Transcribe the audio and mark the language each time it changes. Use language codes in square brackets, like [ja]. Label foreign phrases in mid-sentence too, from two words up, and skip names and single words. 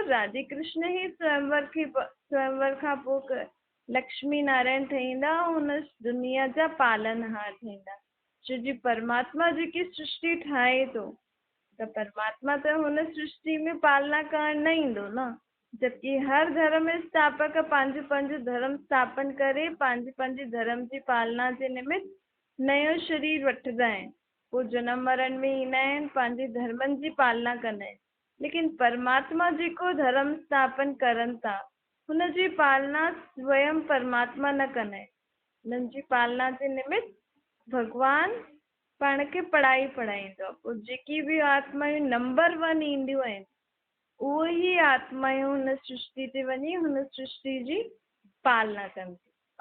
[sd] राधे कृष्ण ई स्वयंवर खां पोइ लक्ष्मी नारायण ठहींदा, हुन दुनिया जा पालनहार ठहींदा। छो जी परमात्मा जेकी सृष्टि ठाहे थो त परमात्मा त हुन सृष्टि में पालना करण न ईंदो न, जबकि हर धर्म स्थापक पंहिंजो पंहिंजो धर्म स्थापन करे पंहिंजे धर्म जी पालना जे निमित्त नयो शरीर वठंदा आहिनि, पोइ जनम मरण में ईंदा आहिनि, पंहिंजे धर्मनि जी पालना कंदा आहिनि। लेकिन परमात्मा जेको धर्म स्थापन करनि था हुनजी पालना स्वयं परमात्मा न कंदा आहिनि, हुननि जी पालना जे निमित्त भॻवानु पाण खे पढ़ाईंदो आहे। पोइ जेकी बि आत्माऊं नंबर 1 ईंदियूं आहिनि उहे ई आत्माऊं हुन सृष्टि ते वञी हुन सृष्टि जी पालना कंदी।